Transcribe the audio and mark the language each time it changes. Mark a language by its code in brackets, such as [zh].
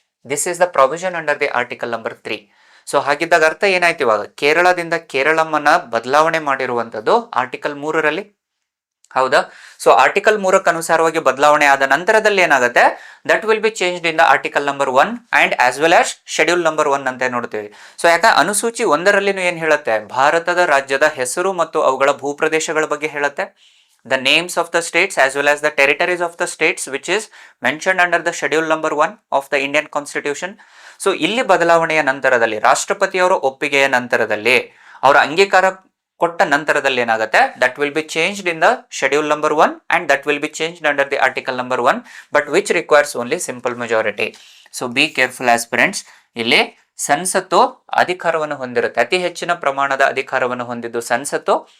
[en] This is the provision under the article number 3. [kn] So ಹಾಗಿದ್ದಾಗ ಅರ್ಥ ಏನಾಯ್ತು, ಇವಾಗ ಕೇರಳದಿಂದ ಕೇರಳಂನ ಬದಲಾವಣೆ ಮಾಡಿರುವಂಥದ್ದು ಆರ್ಟಿಕಲ್ 3ರಲ್ಲಿ, ಹೌದಾ? ಸೊ ಆರ್ಟಿಕಲ್ 3ಕ್ಕೆ ಅನುಸಾರವಾಗಿ ಬದಲಾವಣೆ ಆದ ನಂತರದಲ್ಲಿ ಏನಾಗುತ್ತೆ, [en] that will be changed in the article number 1 and as well as schedule number 1 [kn] ಅಂತ ನೋಡ್ತೀವಿ. ಸೊ ಯಾಕೆ ಅನುಸೂಚಿ 1ರಲ್ಲಿನೂ ಏನ್ ಹೇಳುತ್ತೆ, ಭಾರತದ ರಾಜ್ಯದ ಹೆಸರು ಮತ್ತು ಅವುಗಳ ಭೂಪ್ರದೇಶಗಳ ಬಗ್ಗೆ ಹೇಳುತ್ತೆ. [en] The names of the states as well as the territories of the states which is mentioned under the schedule number 1 of the Indian Constitution. [kn] So ಇಲ್ಲಿ ಬದಲಾವಣೆಯ ನಂತರದಲ್ಲಿ ರಾಷ್ಟ್ರಪತಿಯವರ ಒಪ್ಪಿಗೆಯ ನಂತರದಲ್ಲಿ ಅವರ ಅಂಗೀಕಾರ ಕೊಟ್ಟ ನಂತರದಲ್ಲಿ ಏನಾಗುತ್ತೆ, [en] That will be changed in the schedule number 1 and that will be changed under the article number 1 but which requires only simple majority. So be careful aspirants. [kn] ಇಲ್ಲಿ ಸಂಸತ್ತು ಅಧಿಕಾರವನ್ನು ಹೊಂದಿರುತ್ತೆ, ಅತಿ ಹೆಚ್ಚಿನ ಪ್ರಮಾಣದ ಅಧಿಕಾರವನ್ನು ಹೊಂದಿದ್ದು ಸಂಸತ್ತು.